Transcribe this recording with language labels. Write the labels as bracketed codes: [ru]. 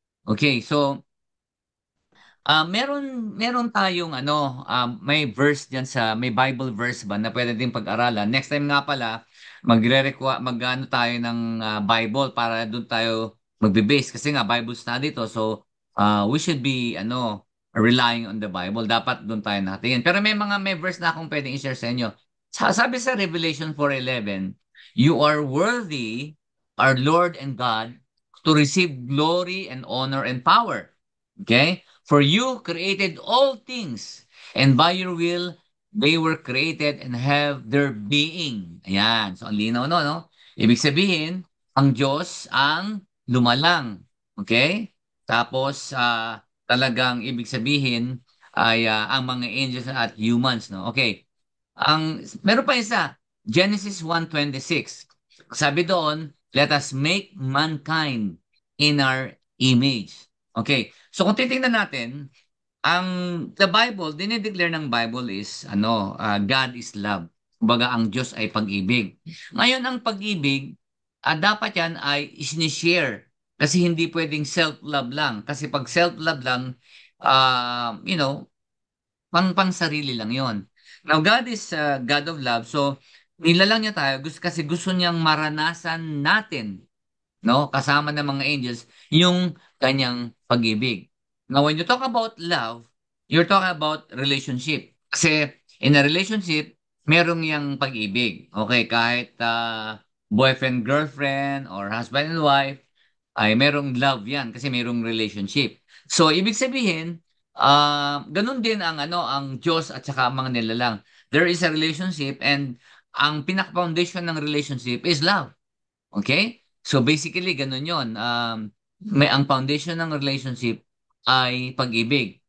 [tl] Okay, so meron tayong may verse diyan may Bible verse ba na pwede din pag-aralan. Next time nga pala, mag-ano tayo ng Bible para doon tayo magbe-base kasi nga Bible study to. [en] So we should be relying on the Bible. [tl] Dapat doon tayo nakatingin. Pero may verse na akong pwedeng i-share sa inyo. Sabi sa [en] Revelation 4:11, "You are worthy, our Lord and God, to receive glory and honor and power." Okay? For you created all things, and by your will they were created and have their being. [tl] Ayan. So, ang linaw no? Ibig sabihin, ang Diyos ang lumalang. Okay? Tapos, talagang ibig sabihin ay ang mga angels at humans, no? Okay. Meron pa isa, Genesis 1:26. Sabi doon, [en] let us make mankind in our image. Okay. So [tl] kung titingnan natin, ang [en] the Bible, dinideclare ng Bible is God is love. [tl] Kumbaga ang Diyos ay pag-ibig. Ngayon ang pag-ibig, dapat yan ay isinishare. Kasi hindi pwedeng self-love lang. Kasi pag self-love lang, uh, [en] you know, [tl] pang sarili lang yon. [en] Now God is God of love. [tl] So nilalang niya tayo kasi gusto niyang maranasan natin, no? Kasama ng mga angels, yung kanyang pag-ibig. [en] Now, when you talk about love, you're talking about relationship. [tl] Kasi [en] in a relationship, [tl] merong yung pag-ibig. Okay, kahit boyfriend, girlfriend, or husband and wife, ay merong love yan kasi merong relationship. So, ibig sabihin, ganun din ang Diyos at saka ang mga nilalang. [en] There is a relationship and [tl] ang pinaka-foundation ng [en] relationship is love. [tl] Okay? So basically, ganun yon. Ang foundation ng relationship ay pag-ibig.